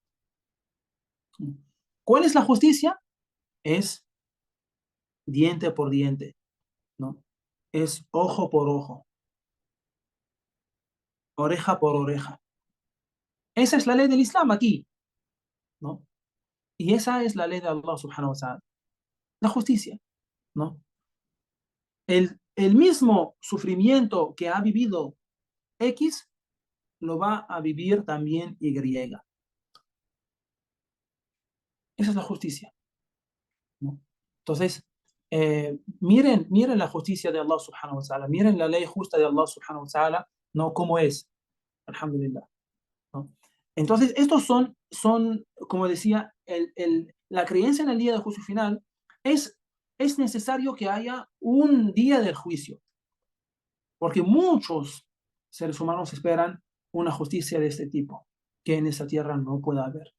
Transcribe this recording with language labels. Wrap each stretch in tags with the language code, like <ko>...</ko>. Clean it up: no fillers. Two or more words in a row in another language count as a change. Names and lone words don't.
<es>¿Cuál es la justicia? Es diente por diente, ¿no? Es ojo por ojo, oreja por oreja. Esa es la ley del Islam aquí, ¿no? Y esa es la ley de Allah</es> <ar>سبحانه وتعالى,</ar> <es>la justicia, ¿no? El mismo sufrimiento que ha vivido X lo va a vivir también Y. Esa es la justicia, ¿no? Entonces, miren la justicia de Allah</es> <ar>سبحانه وتعالى,</ar> <es>miren la ley justa de Allah</es> <ar>سبحانه وتعالى,</ar> <es>¿no? Cómo es, alhamdulillah, ¿no? Entonces, estos son como decía, la creencia en el día del juicio final es necesario que haya un día del juicio, porque muchos seres humanos esperan una justicia de este tipo, que en esta tierra no puede haber.</es>